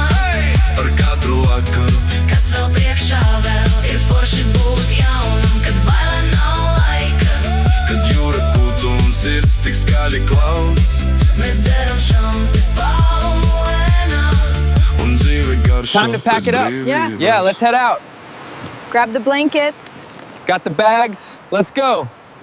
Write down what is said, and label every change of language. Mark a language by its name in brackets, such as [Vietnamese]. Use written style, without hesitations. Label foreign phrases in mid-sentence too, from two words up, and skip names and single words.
[Latvian] par katru vakaru, Kas vēl priekšā vēl. Ir forši būt jaunam, kad bailēm nav laika. kad jūra puta un sirds tik skaļi klauds. Mēs dzeram šampi palmu ēnā. Un dzīve garšo [English] Time to pack [Latvian] pēc [English] it up. [Latvian] brīvības. [English] Yeah, let's head out. Grab the blankets. Got the bags. Let's go.